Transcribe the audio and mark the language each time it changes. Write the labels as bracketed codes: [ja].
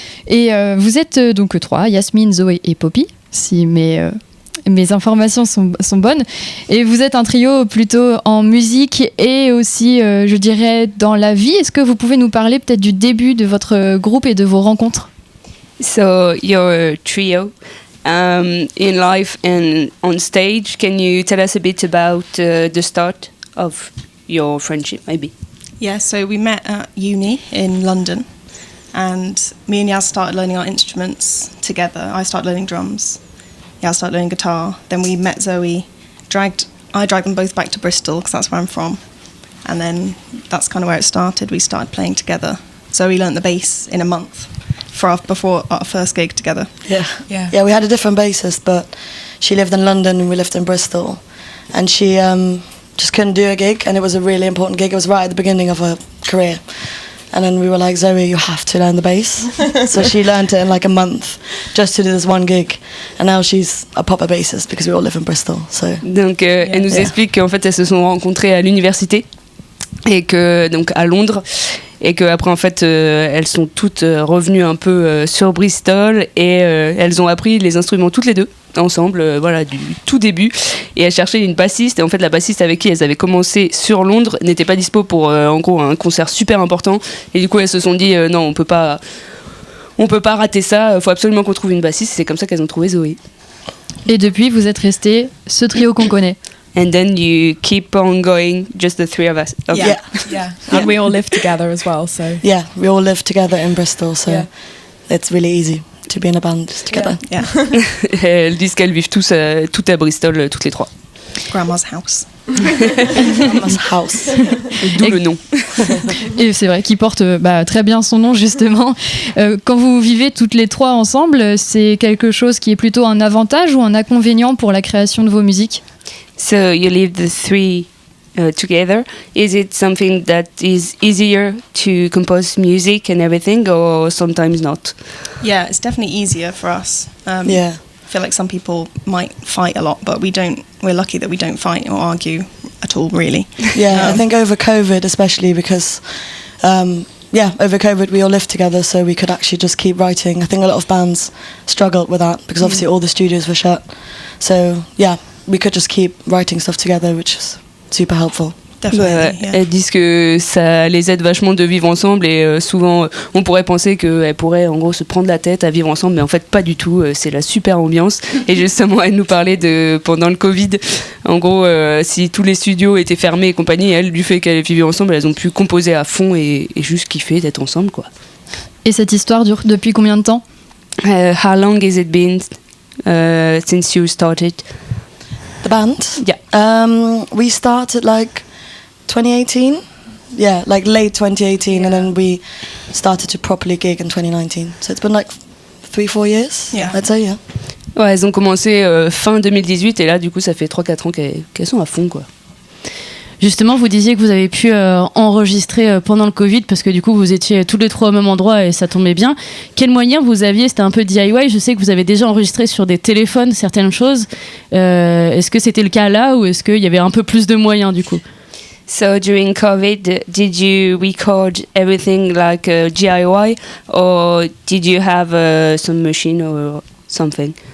[fr] Et vous êtes donc trois, Yasmine, Zoé et Poppy, si mes informations sont bonnes. Et vous êtes un trio plutôt en musique et aussi, je dirais, dans la vie. Est-ce que vous pouvez nous parler peut-être du début de votre groupe et de vos rencontres? [en] So you're a trio in life and on stage. Can you tell us a bit about the start of your friendship, maybe? Yeah, so we met at uni in London, and me and Yaz started learning our instruments together. I started learning drums. Yaz started learning guitar. Then we met Zoe. I dragged them both back to Bristol because that's where I'm from, and then that's kind of where it started. We started playing together. Zoe learnt the bass in a month before our first gig together. Yeah, we had a different bassist, but she lived in London and we lived in Bristol, and she just couldn't do a gig, and it was a really important gig. It was right at the beginning of her career, and then we were like, Zoe, you have to learn the bass. So she learned it in like a month just to do this one gig, and now she's a proper bassist because we all live in Bristol. So [fr] Donc elle nous explique qu'en fait elles se sont rencontrées à l'université et que donc à Londres. Et qu'après en fait elles sont toutes revenues un peu sur Bristol et elles ont appris les instruments toutes les deux ensemble, voilà, du tout début, et elles cherchaient une bassiste, et en fait la bassiste avec qui elles avaient commencé sur Londres n'était pas dispo pour en gros un concert super important, et du coup elles se sont dit non, on peut pas rater ça, faut absolument qu'on trouve une bassiste. C'est comme ça qu'elles ont trouvé Zoé. Et depuis vous êtes restés ce trio qu'on connaît. [en] And then you keep on going, just the three of us. Okay. Yeah. And we all live together as well, so. Yeah, we all live together in Bristol, so it's really easy to be in a band together. Yeah. [fr] Elles disent qu'elles vivent toutes à Bristol, toutes les trois. [en] Grandma's house. Grandma's house. [fr] D'où le nom. Et c'est vrai qu'il porte très bien son nom justement. Quand vous vivez toutes les trois ensemble, c'est quelque chose qui est plutôt un avantage ou un inconvénient pour la création de vos musiques? [en] So you live the three together. Is it something that is easier to compose music and everything, or sometimes not? Yeah, it's definitely easier for us. I feel like some people might fight a lot, but we don't. We're lucky that we don't fight or argue at all, really. Yeah, I think over COVID especially because over COVID we all lived together, so we could actually just keep writing. I think a lot of bands struggled with that because obviously all the studios were shut. So we could just keep writing stuff together, which is super helpful. [fr] Elles disent que ça les aide vachement de vivre ensemble, et souvent on pourrait penser qu'elles pourraient en gros se prendre la tête à vivre ensemble, mais en fait pas du tout, c'est la super ambiance. Et justement elle nous parlait de pendant le Covid, en gros si tous les studios étaient fermés et compagnie, elles, du fait qu'elles vivaient ensemble, elles ont pu composer à fond et juste kiffer d'être ensemble, quoi. Et cette histoire dure depuis combien de temps? [en] How long has it been since you started? The band? Yeah. We started like 2018. Yeah, like late 2018, and then we started to properly gig in 2019. So it's been like 3-4 years, I'd say, yeah. [fr] Ouais, elles ont commencé fin 2018, et là, du coup, ça fait 3-4 ans qu'elles sont à fond, quoi. Justement, vous disiez que vous avez pu enregistrer pendant le Covid parce que du coup vous étiez tous les trois au même endroit et ça tombait bien. Quels moyens vous aviez? C'était un peu DIY. Je sais que vous avez déjà enregistré sur des téléphones certaines choses. Est-ce que c'était le cas là, ou est-ce qu'il y avait un peu plus de moyens du coup? [en] So during COVID, did you record everything like DIY, or did you have some machine or something?